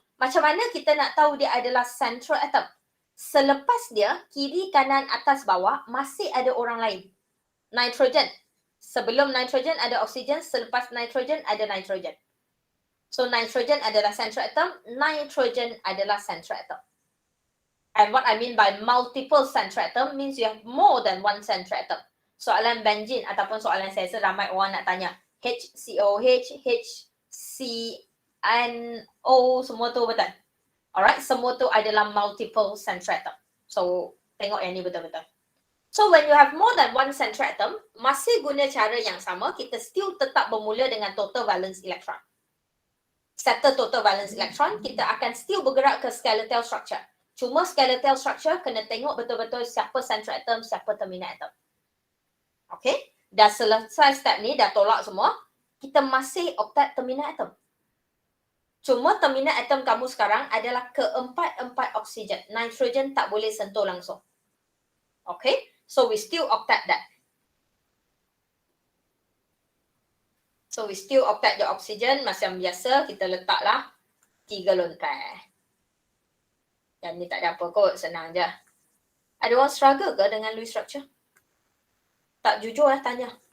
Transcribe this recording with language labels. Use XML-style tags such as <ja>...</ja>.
<ms>Macam mana kita nak tahu dia adalah central atom? Selepas dia, kiri, kanan, atas, bawah, masih ada orang lain. Nitrogen. Sebelum nitrogen ada oksigen, selepas nitrogen ada nitrogen. So nitrogen adalah central atom, nitrogen adalah central atom.</ms> <en>And what I mean by multiple central atom means you have more than one central atom.</en> <ms>Soalan benzene ataupun soalan saya ramai orang nak tanya HCOH, HCNO, semua tu betul. Alright, semua tu adalah multiple central atom. So tengok yang ni betul-betul.</ms> <en>So when you have more than one central atom,</en> <ms>masih guna cara yang sama, kita still tetap bermula dengan total valence electron. Settle total valence electron, kita akan still bergerak ke skeletal structure. Cuma skeletal structure kena tengok betul-betul siapa central atom, siapa terminal atom. Okay, dah selesai step ni, dah tolak semua, kita masih octet terminal atom. Cuma terminal atom kamu sekarang adalah keempat-empat oksigen. Nitrogen tak boleh sentuh langsung.</ms> <en>Okay, so we still octet that. So we still octet the oxygen</en> <ms>macam biasa, kita letaklah</ms> <en>3 lone pair.</en> <ms>Yang ni tak ada apa kot, senang je. Ada orang struggle ke dengan Lewis structure? Tak jujur tanya.</ms>